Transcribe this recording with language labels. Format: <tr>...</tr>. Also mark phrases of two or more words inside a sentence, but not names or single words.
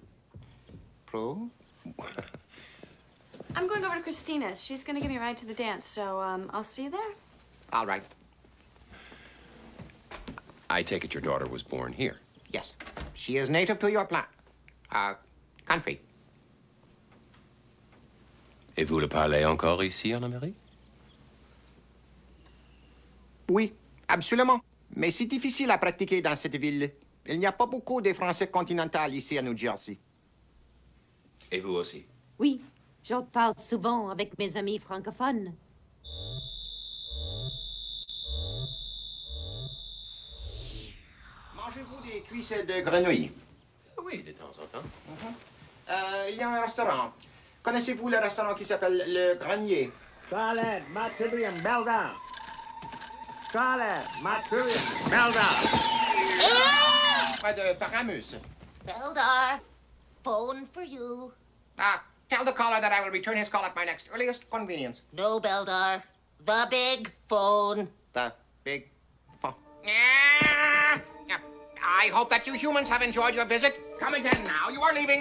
<en>Proof? I'm going over to Christina's. She's going to give me a ride to the dance, so I'll see you there. All right. I take it your daughter was born here. Yes. She is native to your country.</en> <fr>Et vous le parlez encore ici en Amérique? Oui, absolument. Mais c'est difficile à pratiquer dans cette ville. Il n'y a pas beaucoup de français continental ici à New Jersey. Et vous aussi? Oui, j'en parle souvent avec mes amis francophones. Mangez-vous des cuisses de grenouille? Oui, de temps en temps. Il y a un restaurant. Connaissez-vous le restaurant qui s'appelle Le Grenier? Scarlet, Matillion, Belda. Scarlet, Matillion, Belda. Près de Paramus.</fr> <en>Beldar, phone for you. Tell the caller that I will return his call at my next earliest convenience. No, Beldar. The big phone. The big phone. I hope that you humans have enjoyed your visit. Come again now. You are leaving.</en>